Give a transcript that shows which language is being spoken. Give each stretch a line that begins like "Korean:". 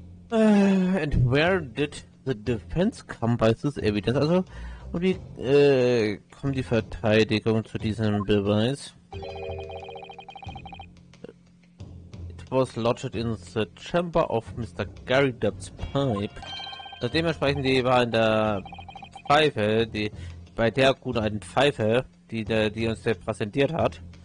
English: And where did the defense come by this evidence?
German: Also, und wie kommt die Verteidigung zu diesem Beweis?
English: It was lodged in the chamber of Mr. Gary Dubb's pipe.
German: Also dementsprechend, die war in der Pfeife, bei der guten alten Pfeife, die uns der präsentiert hat.